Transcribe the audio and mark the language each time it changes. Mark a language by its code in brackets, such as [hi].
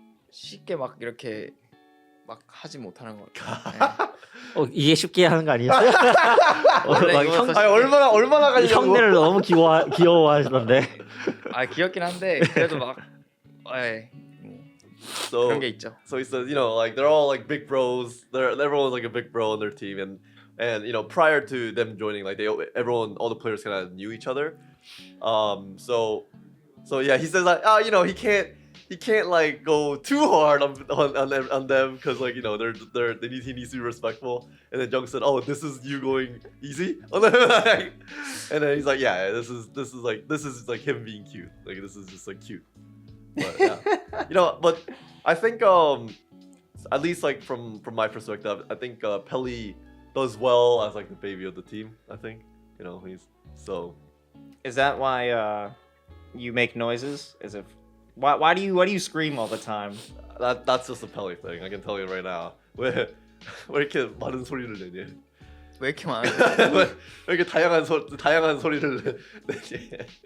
[ko] 쉽게 막 이렇게 막 하지 못하는 것 같아요. 이게 쉽게 하는 거 아니에요? 원래 막 이거는 아니 얼마나 가려고? 형들을 너무 귀여워하시던데. 아 귀엽긴 한데 그래도 막 예, 뭐 [en] So [ko] 그런 게 있죠. [en] so he says, you know, like they're all like big bros. Everyone's like a big bro on their team, and you know, prior to them joining, like all the players kind of knew each other. So yeah, he says like, you know, he can't like go too hard on them because like you know he needs to be respectful. And then Jung said, oh, this is you going easy on them. And then he's like, yeah, this is like him being cute. Like this is just like cute. But yeah, you know, but I think at least like from my perspective, I think Pelly does well as like the baby of the team. I think you know he's so. Is that why you make noises? As if why do you scream all the time? That's just a Pelly thing. I can tell you right now. [ko] 왜 이렇게 많은 소리를 내니? 왜 이렇게 많아요? 왜 이렇게 다양한 소리를 내니?